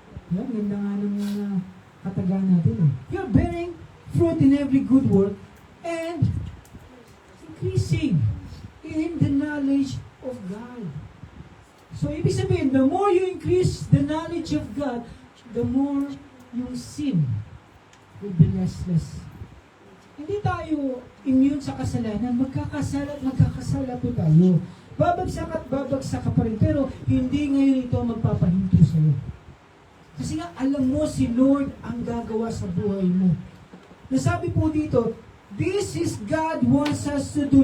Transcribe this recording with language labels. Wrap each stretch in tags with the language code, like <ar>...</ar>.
<tl>Yan, ganda nga ng katagaan natin eh.</tl> <en>You're bearing fruit in every good work and increasing in the knowledge of God. So,</en> <tl>ibig sabihin,</tl> <en>the more you increase the knowledge of God, the more</en> <tl>yung</tl> <en>sin will be less.</en> <tl>Hindi tayo immune sa kasalanan. Magkakasala at magkakasala po tayo. Babagsak at babagsak ka pa rin. Pero hindi ngayon ito magpapahinto sa'yo. Kasi nga, alam mo si Lord ang gagawa sa buhay mo. Nasabi po dito,</tl> <en>this is God wants us to do.</en>